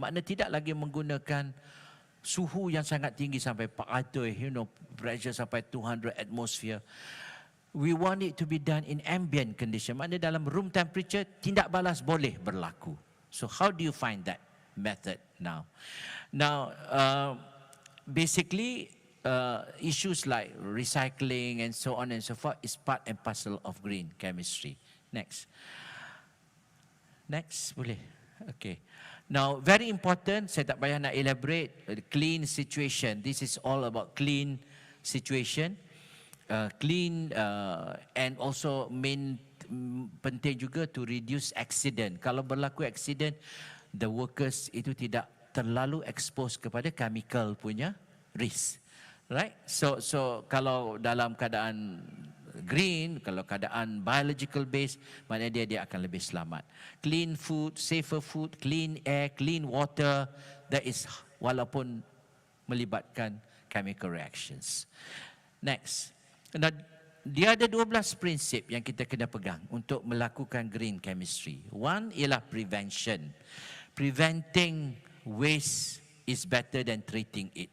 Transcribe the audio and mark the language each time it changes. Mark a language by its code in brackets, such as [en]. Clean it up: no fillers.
[ms] Maknanya tidak lagi menggunakan suhu yang sangat tinggi sampai 400, pressure sampai 200 atmosphere. [en] We want it to be done in ambient condition. [ms] Maknanya dalam [en] room temperature [ms] tindak balas boleh berlaku. [en] So how do you find that method now? Now, basically, issues like recycling and so on and so forth is part and parcel of green chemistry. Next. Next, boleh. Okay. Now, very important, [ms] saya tak payah nak [en] elaborate, clean situation. This is all about clean situation. Clean and also [ms] penting juga [en] to reduce accident. [ms] Kalau berlaku accident, [en] the workers [ms] itu tidak terlalu expose kepada chemical punya risk. Right? So kalau dalam keadaan green, kalau keadaan biological based, maknanya dia akan lebih selamat. [en] Clean food, safer food, clean air, clean water, that is [ms] walaupun melibatkan [en] chemical reactions. Next. [ms] Nah, dia ada 12 prinsip yang kita kena pegang untuk melakukan green chemistry. [en] One ialah prevention. Preventing waste is better than treating it.